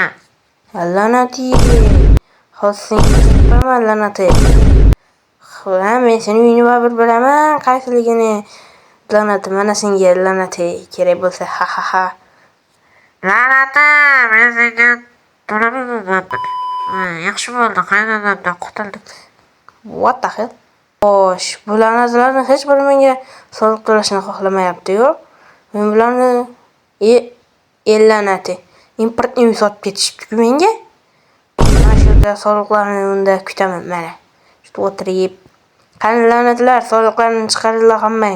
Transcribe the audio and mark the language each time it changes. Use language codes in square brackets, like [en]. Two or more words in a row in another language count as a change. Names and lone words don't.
[uz] La'nati. Hozir sen la'nati. Men sening uyingni baribir bilaman, qaysiligini. La'nati, mana senga la'nati kerak bo'lsa, ha. La'nati, men senga to'lamayman. Yaxshi bo'ldi, qaynonamdan qutuldim. [en] What the hell? [uz] Xo'sh, bu la'natlarni hech biri menga soliq to'lashni xohlamayapti-ku. Men bularni la'nati. Importni sotib ketishibdi-ku menga. Mana shu yerda soliqlarni unda kutaman, mana. Shu o'tirib. Qani la'natlar, soliqlarni chiqaringlar hammang.